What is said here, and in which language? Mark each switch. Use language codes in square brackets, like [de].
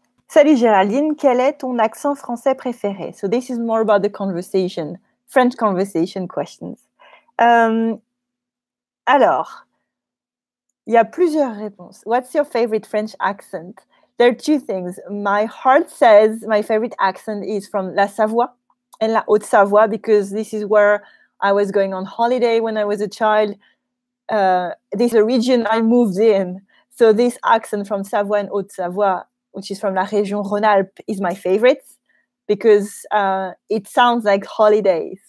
[fr] Salut Géraldine, quel est ton accent français préféré? [en] So this is more about the conversation, French conversation questions. [fr] Alors, il y a plusieurs réponses. [en] What's your favorite French accent? There are two things. My heart says my favorite accent is from La Savoie and La Haute-Savoie, because this is where I was going on holiday when I was a child. This is a region I moved in. So this accent from Savoie and Haute-Savoie, which is from La Région Rhône-Alpes, is my favorite, because it sounds like holidays.